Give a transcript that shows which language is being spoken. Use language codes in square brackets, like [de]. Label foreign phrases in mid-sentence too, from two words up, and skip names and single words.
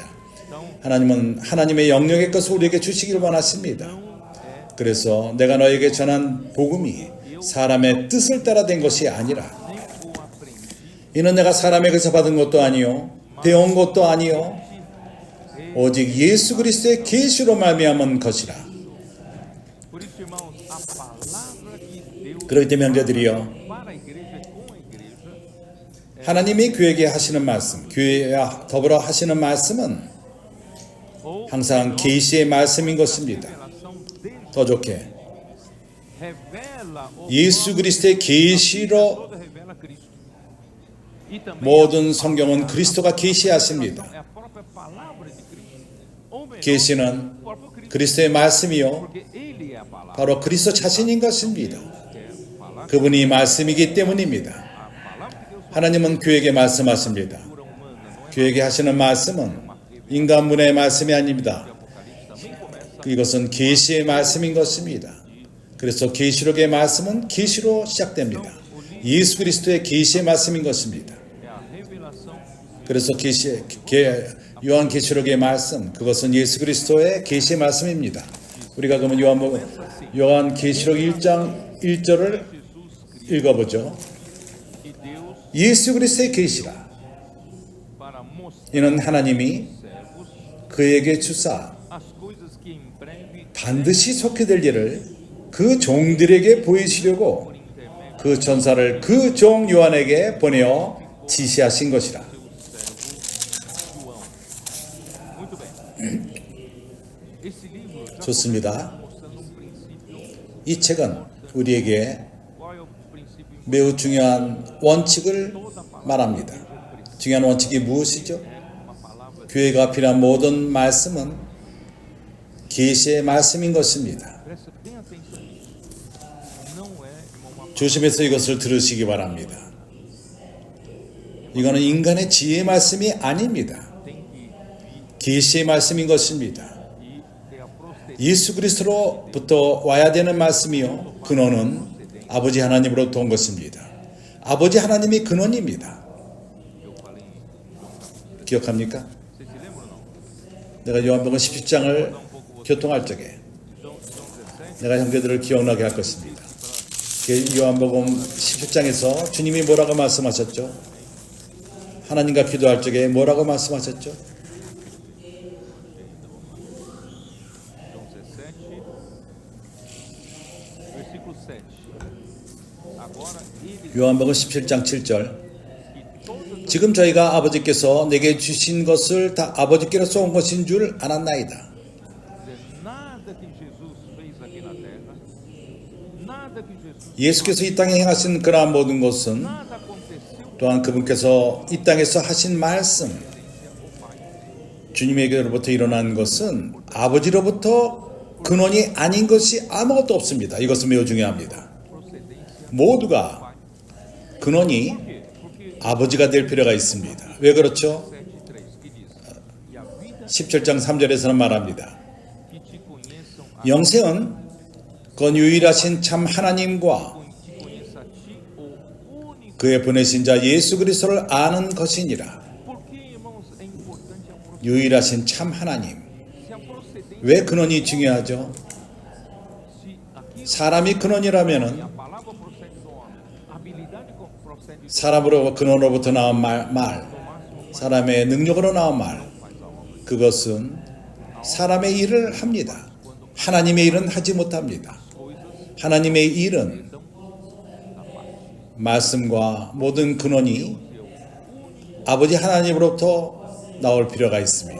[ko] 하나님은 하나님의 영역의 것을 우리에게 주시기를 원하십니다. 그래서 내가 너에게 전한 복음이 사람의 뜻을 따라 된 것이 아니라, 이는 내가 사람에게서 받은 것도 아니요 배운 것도 아니요 오직 예수 그리스도의 계시로 말미암은 것이라. [pt] Por isso, irmãos, a palavra que Deus [ko] 그렇기 때문에 형제들이여, [pt] para a igreja com a igreja [ko] 하나님이 교회에게 하시는 말씀, 교회와 더불어 하시는 말씀은 항상 계시의 말씀인 것입니다. [pt] revelação dele [ko] 더 좋게 [pt] revela o [ko] 예수 그리스도의 계시로 [pt] toda revela Cristo. E também [ko] 모든 성경은 그리스도가 계시하십니다. [pt] é a própria palavra de Cristo. Ou melhor, [ko] 계시는 [pt] o próprio Cristo, [ko] 그리스도의 말씀이요 [pt] porque ele é a palavra. [ko] 바로 그리스도 자신인 것입니다. [pt] Quer falar [ko] 그분이 말씀이기 때문입니다. [pt] a palavra de Deus [ko] 하나님은 교회에게 말씀하십니다. [pt] cultura humana, não é? [ko] 교회에게 하시는 말씀은 인간문의 말씀이 아닙니다. [pt] Apocalipse também começa [ko] 이것은 계시의 말씀인 것입니다. 그래서 계시록의 말씀은 계시로 시작됩니다. 예수 그리스도의 계시의 말씀인 것입니다. [pt] é a revelação. [ko] 그래서 요한 계시록의 말씀, 그것은 예수 그리스도의 계시의 말씀입니다. 우리가 그러면 요한 계시록 1장 1절을 읽어보죠. [pt] E Deus [ko] 예수 그리스도의 계시라. [pt] para mostrar [ko] 이는 하나님이 [pt] servos [ko] 그에게 주사 [pt] as coisas que em breve [ko] 반드시 속히 될 일을 그 종들에게 보이시려고 그 전사를 그 종 요한에게 보내어 지시하신 것이라. [pt] João. Muito bem. Esse livro já [ko] 좋습니다. [pt] mostrando um princípio. [ko] 이 책은 우리에게 [pt] Qual é o princípio? [ko] 매우 중요한 원칙을 말합니다. 중요한 원칙이 무엇이죠? [pt] Uma palavra [ko] 교회가 필요한 모든 말씀은 계시의 말씀인 것입니다. [pt] presta bem atenção nisso. Não é, irmão, uma [ko] 조심해서 이것을 들으시기 바랍니다. 이거는 인간의 지혜의 말씀이 아닙니다. [pt] tem que vir [ko] 계시의 말씀인 것입니다. [pt] e ter a procedência. [ko] 예수 그리스도로부터 와야 되는 말씀이요, 근원은 아버지 하나님으로부터 온 것입니다. 아버지 하나님이 근원입니다. [pt] Eu falei em [ko] 기억합니까? [pt] Vocês se lembram ou não? [ko] 내가 요한복음 17장을 교통할 적에 [pt] João 17, [ko] 내가 형제들을 기억나게 할 것입니다. 요한복음 17장에서 주님이 뭐라고 말씀하셨죠? 하나님과 기도할 적에 뭐라고 말씀하셨죠? [pt] João 17, versículo 7. Agora ele [ko] 요한복음 17장 7절. [pt] que todas [ko] 지금 저희가 아버지께서 내게 주신 것을 다 아버지께로서 온 것인 줄 알았나이다. [pt] nada que Jesus fez aqui na terra, nada que Jesus [ko] 예수께서 이 땅에 행하신 그러한 모든 것은 [pt] nada aconteceu [ko] 또한 그분께서 이 땅에서 하신 말씀, 주님에게로부터 일어난 것은 아버지로부터 근원이 아닌 것이 아무것도 없습니다. 이것은 매우 중요합니다. 모두가 근원이 아버지가 될 필요가 있습니다. 왜 그렇죠? [pt] 7:3 que diz: E a vida [ko] 17장 3절에서는 말합니다. [pt] que te conheçam a [ko] 영생은 그 유일하신 참 하나님과 [pt] que conheça a ti o único. [ko] 그의 보내신 자 예수 그리스도를 아는 것이니라. [pt] Por que, irmãos, é importante a procedência? [ko] 유일하신 참 하나님. [pt] Se a procedência, [ko] 왜 근원이 중요하죠? [pt] se aquilo [ko] 사람이 근원이라면은 [pt] a palavra procede do homem, [ko] 사람으로 근원으로부터 나온 말, 사람의 능력으로 나온 말, 그것은 사람의 일을 합니다. 하나님의 일은 하지 못합니다. 하나님의 일은 말씀과 모든 근원이 아버지 하나님으로부터 나올 필요가 있습니다.